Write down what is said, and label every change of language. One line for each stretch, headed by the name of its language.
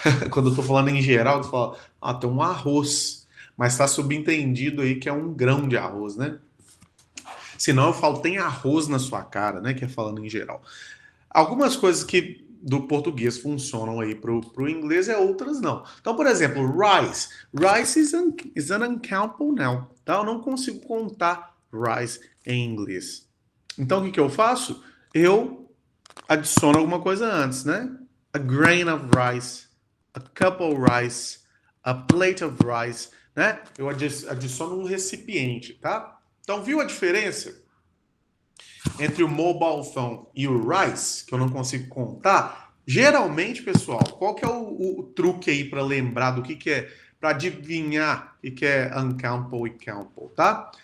Portuguese: Quando eu estou falando em geral, eu falo, tem um arroz, mas está subentendido aí que é um grão de arroz, né? Senão eu falo, tem arroz na sua cara, né? Que é falando em geral. Algumas coisas que do português funcionam aí pro inglês e outras não. Então, por exemplo, rice.
English: Rice is an uncountable noun.
Portuguese: Tá? Eu não consigo contar rice em inglês. Então, o que eu faço? Eu adiciono alguma coisa antes, né?
English: A grain of rice, a cup of rice, a plate of rice, né?
Portuguese: Eu adiciono um recipiente, tá? Então, viu a diferença entre o mobile phone e o rice, que eu não consigo contar? Geralmente, pessoal, qual que é o truque aí para lembrar do que é, para adivinhar o que é uncountable e countable, tá?